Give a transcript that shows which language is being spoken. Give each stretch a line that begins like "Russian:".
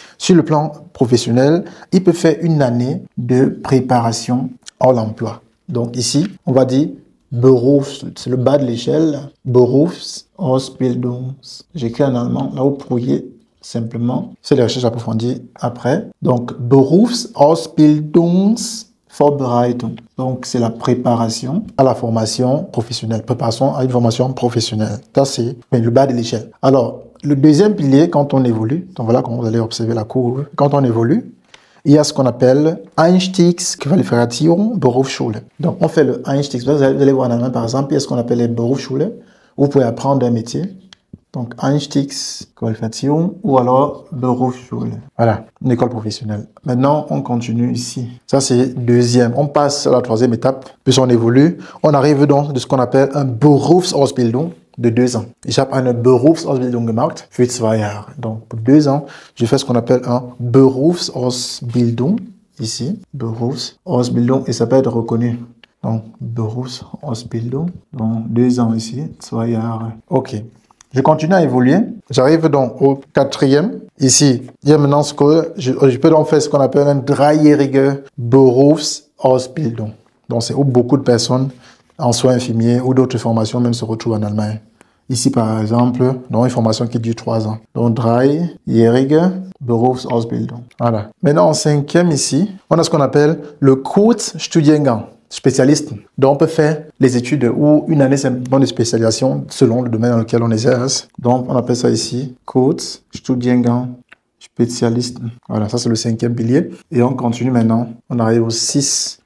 French: Sur le plan professionnel, il peut faire une année de préparation à l'emploi. Donc ici, on va dire Berufs, c'est le bas de l'échelle. Berufsausbildung. J'écris en allemand. Là, vous pourriez simplement faire les recherches approfondies après. Donc, Berufsausbildungsvorbereitung. Donc, c'est la préparation à la formation professionnelle. Préparation à une formation professionnelle. Ça, c'est le bas de l'échelle. Alors, le deuxième pilier, quand on évolue, donc voilà comment vous allez observer la courbe. Quand on évolue, il y a ce qu'on appelle Einstiegsqualifikation Berufsschule. Donc, on fait le Einstiegs. Vous allez voir en allemand, par exemple, il y a ce qu'on appelle les Berufsschule. Vous pouvez apprendre un métier. Donc, Einstiegsqualifikation ou alors Berufsschule. Voilà, une école professionnelle. Maintenant, on continue ici. Ça, c'est deuxième. On passe à la troisième étape. Puis on évolue. On arrive donc de ce qu'on appelle un Berufsausbildung de 2 ans.
German: Ich habe eine Berufsausbildung gemacht für 2 Jahre.
French: Donc, pour 2 ans, je fais ce qu'on appelle un Berufsausbildung. Ici, Berufsausbildung, et ça peut être reconnu. Donc, Berufsausbildung. Donc, 2 ans ici,
German: 2 Jahre.
French: OK. Je continue à évoluer. J'arrive donc au quatrième. Ici, il y a maintenant ce que je peux donc faire ce qu'on appelle un dreijährige Berufsausbildung. Donc, c'est où beaucoup de personnes en soins infirmiers ou d'autres formations même se retrouvent en Allemagne. Ici, par exemple, dans une formation qui dure 3 ans. Donc, dreijährige Berufsausbildung. Voilà. Maintenant, en cinquième ici, on a ce qu'on appelle le Kurzstudiengang. Spécialiste. Donc, on peut faire les études ou une année simplement de spécialisation selon le domaine dans lequel on exerce. Donc, on appelle ça ici Kurzstudiengang spécialiste. Voilà, ça c'est le cinquième pilier. Et on continue maintenant. On arrive au 6.